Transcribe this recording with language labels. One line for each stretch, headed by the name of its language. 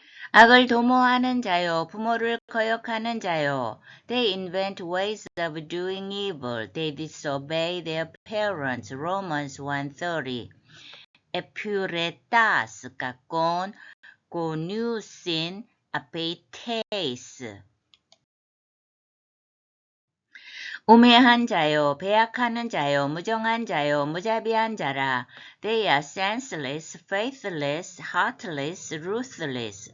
Korean: 악을 도모하는 자요, 부모를 거역하는 자요.
English: They invent ways of doing evil. They disobey their parents. Romans 1:30. Epuretas, con, gonusin, apetes.
Korean: 우매한 자요, 배약하는 자요, 무정한 자요, 무자비한 자라.
English: They are senseless, faithless, heartless, ruthless.